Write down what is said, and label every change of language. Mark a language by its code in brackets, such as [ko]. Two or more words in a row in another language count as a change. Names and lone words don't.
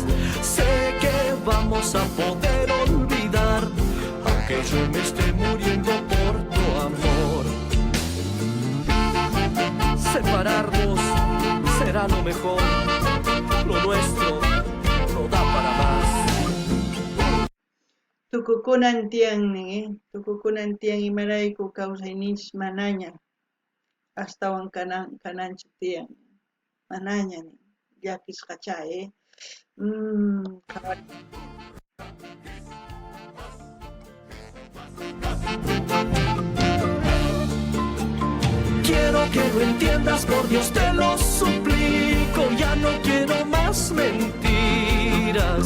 [es] Sé que vamos a poder olvidar, aunque yo me esté muriendo por tu amor. Separarnos será lo mejor, lo nuestro no da para más. [qu] Tukukunan tiyan imarayku kawsayninchis manaña astawan kananchu tiyan manaña llakisqacha [es] Quiero que lo entiendas, por Dios te lo suplico, ya no quiero más mentiras.